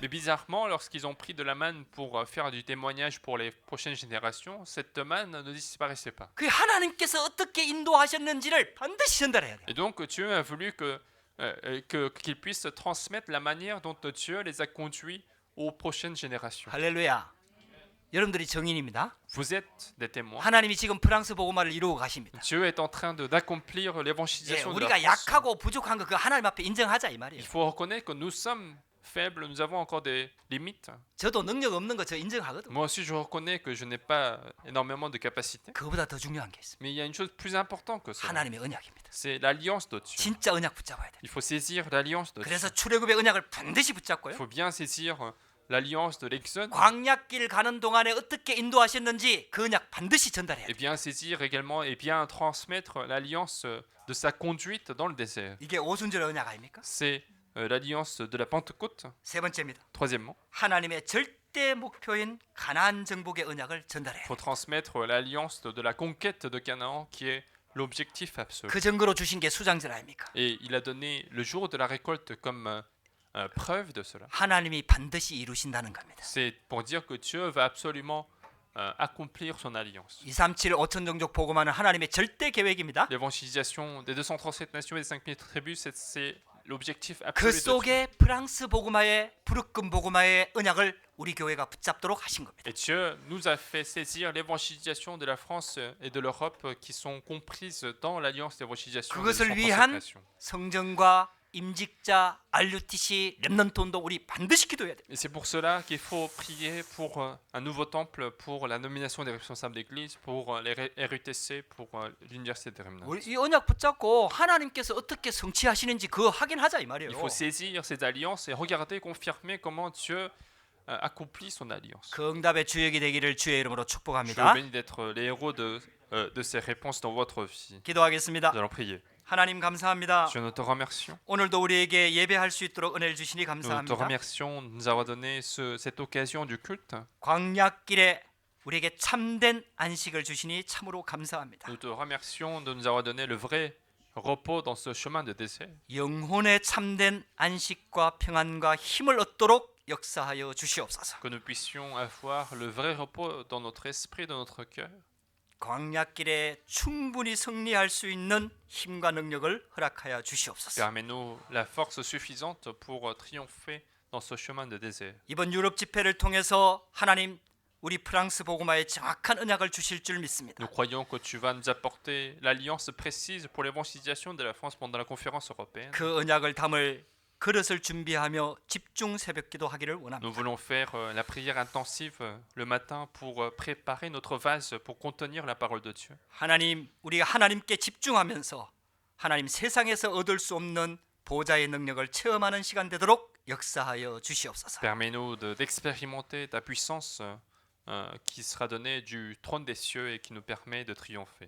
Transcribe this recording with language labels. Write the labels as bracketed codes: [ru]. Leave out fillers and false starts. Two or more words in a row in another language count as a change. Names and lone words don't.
[fr] Mais bizarrement, lorsqu'ils ont pris de la manne pour faire du témoignage pour les prochaines générations, cette manne ne disparaissait pas. [ko] 그 하나님께서 어떻게 인도하셨는지를 반드시 전달해야 돼요. [fr] Et donc Dieu a voulu qu'ils puissent transmettre la manière dont Dieu les a conduits aux prochaines générations. [ko] 할렐루야. 여러분들이 정인입니다. [fr] Vous êtes des témoins. [ko] 하나님이 지금 프랑스 복음화를 이루고 가십니다. [fr] Dieu est en train d'accomplir [ko] 예, [fr] l'évangélisation de la [ko] 우리가 [fr] France. [ko] 약하고 부족한 거 그 하나님 앞에 인정하자 이 [fr] Il [ko] 말이에요. [fr] faut reconnaître que nous sommes faibles, nous avons encore des limites. [ko] 저도 능력 없는 거 저 인정하거든요. [fr] Moi aussi, je reconnais que je n'ai pas énormément de capacités. [ko] 그보다 더 중요한 게 있습니다. [fr] Mais il y a une chose plus importante que ça. [ko] 하나님의 언약입니다. [fr] C'est l'alliance de Dieu. [ko] 진짜 언약 붙잡아야 돼요. [fr] Il faut saisir l'alliance de Dieu. [ko] 그래서 출애굽의 언약을 반드시 [fr] Il [ko] 붙잡고요. [fr] faut bien saisir l'alliance de l'Exode [ko] 광야길 가는 동안에 어떻게 인도하셨는지 그 언약 반드시 전달해야 [fr] et [ko] 돼요. [fr] bien saisir également et bien transmettre l'alliance de sa conduite dans le désert. [ko] 이게 오순절 언약 아닙니까? [fr] C'est l'alliance de la Pentecôte. [ko] 세 번째입니다. [fr] Troisièmement, [ko] 하나님의 절대 목표인 가나안 정복의 언약을 전달해야 [fr] il [ko] 돼요. [fr] faut transmettre l'alliance de la conquête de Canaan qui est l'objectif absolu. [ko] 그 증거로 주신 게 수장절 아닙니까? [fr] Et il a donné le jour de la récolte comme preuve de cela. [ko] 하나님이 반드시 이루신다는 겁니다. [fr] C'est pour dire que Dieu va absolument accomplir son alliance. [ko] 237 5천 종족 복음화는 하나님의 절대 계획입니다. [fr] L'évangélisation des 237 nations et des 5000 tribus, c'est l'objectif [ko] 그 [fr] absolu de Dieu. [ko] 속에 프랑스 복음화의 부르금 복음화의 언약을 우리 교회가 붙잡도록 하신 겁니다. [fr] Et Dieu nous a fait saisir l'évangélisation de la France et de l'Europe qui sont comprises dans l'alliance d'évangélisation de [ko] 그것을 [fr] son [ko] 위한 [fr] consécration. [ko] 성전과 임직자, RUTC, 렘넌트온도 우리 반드시 기도해야 돼. [fr] Et c'est pour cela qu'il faut prier pour un nouveau temple, pour la nomination des responsables d'église, pour les RUTC, pour l'université des remnants. [ko] 우리 이 언약 붙잡고 하나님께서 어떻게 성취하시는지 그거 확인하자 이 말이에요. [fr] Il faut saisir ces alliances et regarder, confirmer comment Dieu accomplit son alliance. [ko] 그 응답의 주역이 되기를 주의 이름으로 [fr] Je vous [ko] 축복합니다. [fr] bénis d'être les héros de ces réponses dans votre vie. [ko] 기도하겠습니다. [fr] Nous allons prier. [ko] 하나님 감사합니다. [fr] Dieu, nous te remercions. [ko] 오늘도 우리에게 예배할 수 있도록 은혜를 주시니 [fr] Nous te [ko] 감사합니다. [fr] remercions de nous avoir donné cette occasion du culte. [ko] 광야길에 우리에게 참된 안식을 주시니 참으로 감사합니다. [fr] Nous te remercions de nous avoir donné le vrai repos dans ce chemin de désert. [ko] 영혼의 참된 안식과 평안과 힘을 얻도록 역사하여 주시옵소서. [fr] Que nous puissions avoir le vrai repos dans notre esprit, dans notre cœur. [ko] 광야길에 충분히 승리할 수 있는 힘과 능력을 허락하여 주시옵소서. [fr] Permets-nous la force suffisante pour triompher dans ce chemin de désert. [ko] 이번 유럽 집회를 통해서 하나님 우리 프랑스 복음화에 정확한 언약을 주실 줄 믿습니다. [fr] Nous croyons que tu vas nous apporter l'alliance précise pour l'évangélisation de la France pendant la conférence européenne. [ko] 그 언약을 담을 그릇을 준비하며 집중 새벽기도 하기를 원합니다. [fr] Nous voulons faire la prière intensive le matin pour préparer notre vase pour contenir la parole de Dieu. [ko] 하나님, 우리가 하나님께 집중하면서 하나님 세상에서 얻을 수 없는 보좌의 능력을 체험하는 시간 되도록 역사하여 주시옵소서. [fr] Permets-nous d'expérimenter ta puissance qui sera donnée du trône des cieux et qui nous permet de triompher.